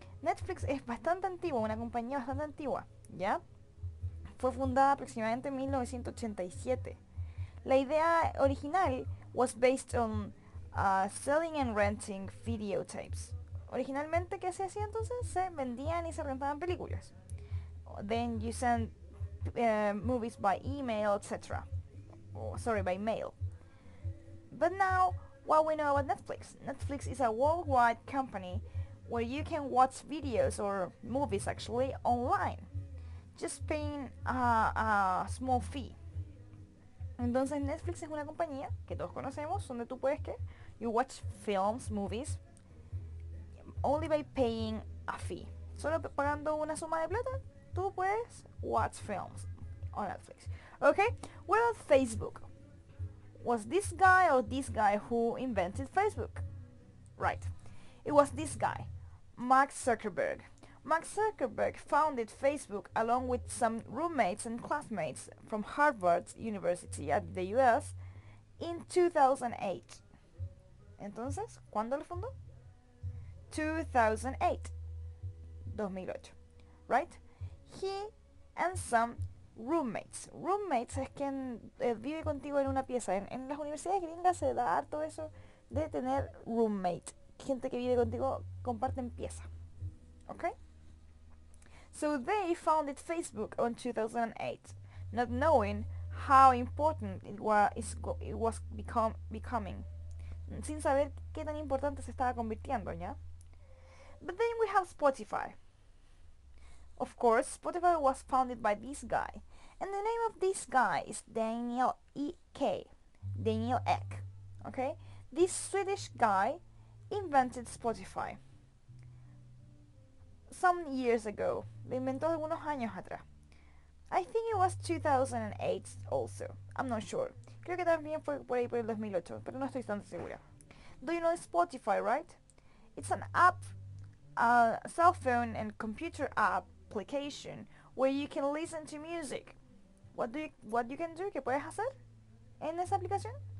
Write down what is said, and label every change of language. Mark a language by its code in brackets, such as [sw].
[es] Netflix es bastante antigua, una compañía bastante antigua, ¿ya? Fue fundada aproximadamente en 1987. La idea original [en] was based on selling and renting videotapes. [es] Originalmente, ¿qué se hacía entonces? Se vendían y se rentaban películas. [en] Then you send movies by email, etc. By mail. But now, what we know about Netflix? Netflix is a worldwide company where you can watch videos or movies actually online, just paying a small fee. [es] Entonces Netflix es una compañía que todos conocemos donde tú puedes que [en] you watch films, movies only by paying a fee. [es] Solo pagando una suma de plata, tú puedes [en] watch films on Netflix. Okay? What about Facebook? Was this guy or this guy who invented Facebook? Right. It was this guy, Mark Zuckerberg. Mark Zuckerberg founded Facebook along with some roommates and classmates from Harvard University at the US in 2008. [es] Entonces, ¿cuándo lo fundó? [en] 2008. 2008. Right? He and some roommates. [es] Roommates es quien vive contigo en una pieza. En las universidades gringas se da harto eso de tener roommate. Gente que vive contigo, comparten pieza. Okay? [en] So they founded Facebook on 2008, not knowing how important it was becoming. [es] Sin saber qué tan importante se estaba convirtiendo, ¿ya? [en] But then we have Spotify. Of course, Spotify was founded by this guy. And the name of this guy is Daniel Ek. Daniel Ek. Okay? This Swedish guy invented Spotify some years ago. [es] Lo inventó algunos años atrás. [en] I think it was 2008 also. I'm not sure. [es] Creo que también fue por ahí por el 2008, pero no estoy tan segura. [en] Do you know Spotify, right? It's an app, a cell phone and computer application where you can listen to music. What you can do? [es] ¿Qué puedes hacer en esa aplicación?